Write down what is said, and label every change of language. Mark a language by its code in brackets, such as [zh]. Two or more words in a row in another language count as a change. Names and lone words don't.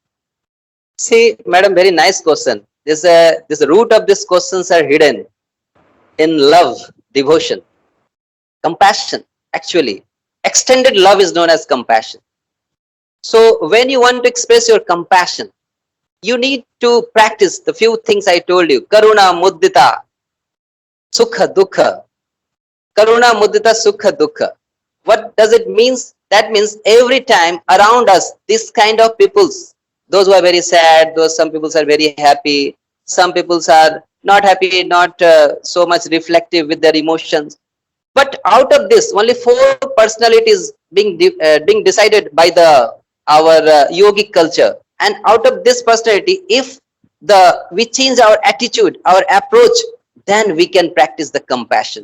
[en] See, madam, very nice question. This root of these questions are hidden in love, devotion, compassion. Actually, extended love is known as compassion. So when you want to express your compassion, you need to practice the few things I told you: [sa] karuna, muddita, sukha, dukha. Karuna, muddita, sukha, dukha. [en] What does it means? That means every time around us, this kind of peoples, those who are very sad, those some peoples are very happy, some peoples are not happy, not so much reflective with their emotions. But out of this, only four personalities being decided by the our yogic culture, and out of this personality, if we change our attitude, our approach, then we can practice the compassion.